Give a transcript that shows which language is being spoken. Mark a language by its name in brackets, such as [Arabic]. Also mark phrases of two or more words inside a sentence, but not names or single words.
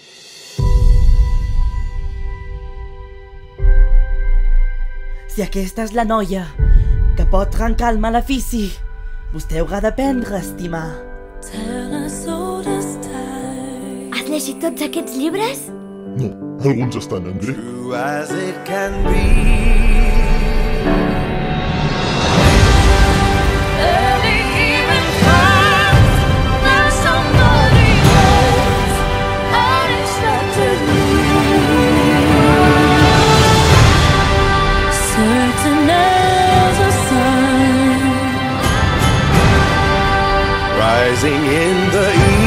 [Catalan] Si aquesta és la noia que pot trencar el malefici, vostè haurà d'aprendre a estimar. Has llegit tots aquests llibres? No, alguns estan en grec. [English] True as it can be. Early evening comes, there's somebody else unexpectedly. Certain as a sun rising in the